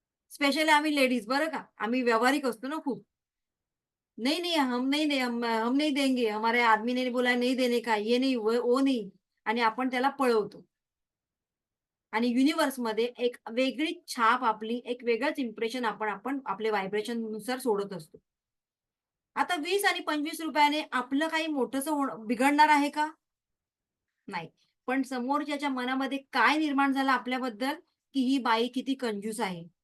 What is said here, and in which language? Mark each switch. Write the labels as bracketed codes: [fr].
[mr] Specially आम्ही ladies बरं का. आम्ही व्यावहारिक असतो ना खूप. [hi] "नहीं, नहीं हम नहीं दे हम नहीं देंगे. हमारे आदमी ने बोला नहीं देने का. ये नहीं, वो नहीं." [mr] आणि आपण त्याला पळवतो. आणि युनिव्हर्समध्ये एक वेगळी छाप आपली, एक वेगळंच इम्प्रेशन आपण आपले व्हायब्रेशननुसार सोडत असतो. आता 20 आणि 25 रुपयाने आपलं काही मोठंसं बिघडणार आहे का? नाही. पण समोरच्याच्या मनामध्ये काय निर्माण झालं आपल्याबद्दल, की ही बाई किती कंजूस आहे.